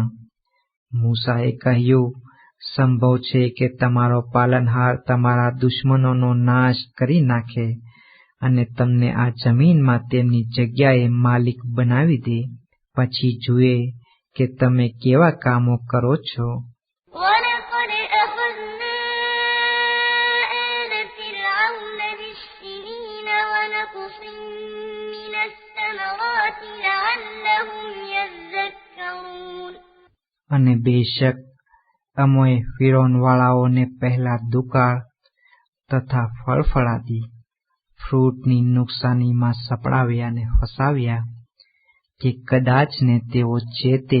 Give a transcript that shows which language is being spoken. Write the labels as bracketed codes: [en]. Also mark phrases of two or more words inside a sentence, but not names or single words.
[gu] મૂસાએ કહ્યું, સંભવ છે કે તમારો પાલનહાર તમારા દુશ્મનોનો નાશ કરી નાખે અને તમને આ જમીનમાં તેમની જગ્યાએ માલિક બનાવી દે, પછી જુએ કે તમે કેવા કામો કરો છો. [ar] وَلَقَدْ أَخَذْنَا آلَ فِرْعَوْنَ بِالسِّنِينَ وَنَقْصٍ مِّنَ الثَّمَرَاتِ لَعَلَّهُمْ يَذَّكَّرُونَ. [gu] અને બેશક અમોએ ફિરૌનવાળાઓને પહેલા દુકાળ તથા ફળફળાદી ફ્રૂટની નુકસાનીમાં સપડાવ્યા અને ફસાવ્યા કે કદાચ ને તેઓ ચેતે.